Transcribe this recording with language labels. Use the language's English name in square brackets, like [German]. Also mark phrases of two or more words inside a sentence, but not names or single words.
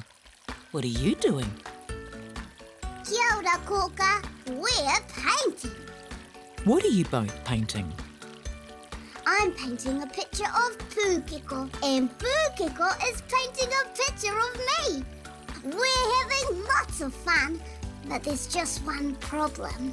[English] What are you doing? [Māori] Kia ora, Koka. [English] We're painting. What are you both painting? I'm painting a picture of Pūkeko, and Pūkeko is painting a picture of me. We're having lots of fun, but there's just one problem.